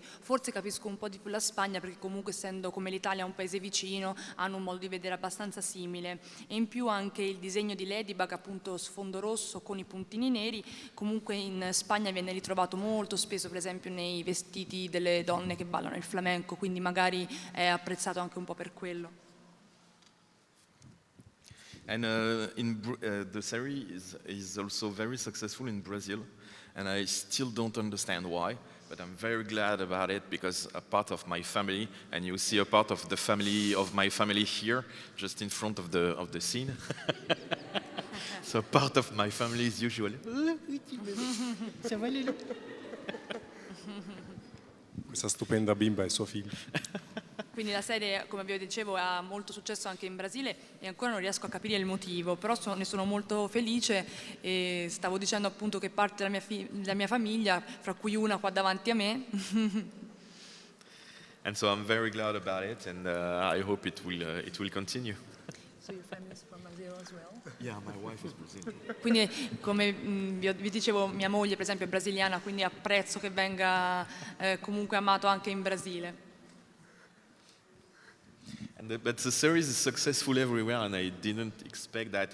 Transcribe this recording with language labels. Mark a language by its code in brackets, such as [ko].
[it] Forse capisco un po' di più la Spagna, perché comunque, essendo come l'Italia un paese vicino, hanno un modo di vedere abbastanza simile, e in più anche il disegno di Ladybug, appunto sfondo rosso con i puntini neri, comunque in Spagna viene ritrovato molto spesso, per esempio nei vestiti delle donne che ballano il flamenco, quindi magari è apprezzato anche un po' per quello. [en] And the serie is also very successful in Brazil, and I still don't understand why, but I'm very glad about it, because a part of my family, and you see a part of the family of my family here, just in front of the scene. So part of my family is usually. [it] questa stupenda bimba e suo figlio. Quindi la serie, come vi dicevo, ha molto successo anche in Brasile e ancora non riesco a capire il motivo, però ne sono molto felice e stavo dicendo appunto che parte della mia famiglia, fra cui una qua davanti a me. [en] And so I'm very glad about it, and I hope it will continue. So your family is from Brazil as well? Yeah, my wife is Brazilian. [it] Quindi, come vi dicevo, mia moglie per esempio è brasiliana, quindi apprezzo che venga comunque amato anche in Brasile. [en] But the series is successful everywhere, and I didn't expect that.